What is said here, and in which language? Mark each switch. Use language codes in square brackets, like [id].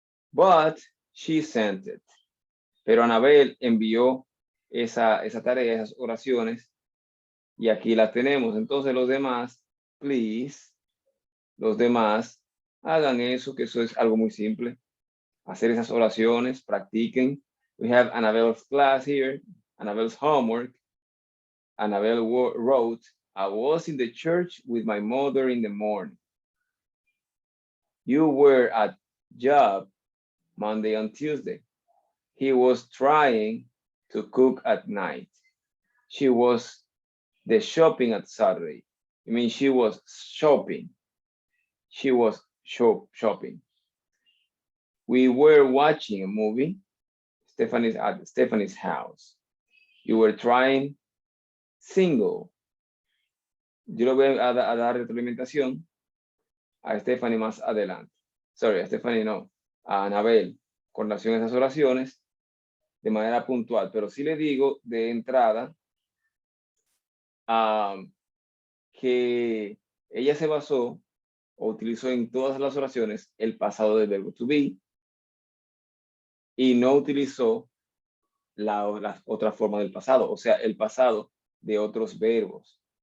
[en] But she sent it. [es] Pero Anabel envió esa tarea, esas oraciones, y aquí la tenemos. Entonces los demás, please, los demás, hagan eso, que eso es algo muy simple. Hacer esas oraciones, practiquen. [en] We have Annabelle's class here, Annabelle's homework. Annabelle wrote, I was in the church with my mother in the morning. You were at job Monday and Tuesday. He was trying to cook at night. She was the shopping at Saturday. I mean, she was shopping. She was shopping. We were watching a movie. Stephanie's at Stephanie's house. You were trying single. [es] Yo le voy a dar retroalimentación a Stephanie más adelante. Sorry, a Stephanie no. A Anabel, con relación a esas oraciones, de manera puntual. Pero sí le digo de entrada que ella se basó o utilizó en todas las oraciones el pasado del verbo to be y no utilizó la otra forma del pasado, o sea, el pasado de otros verbos.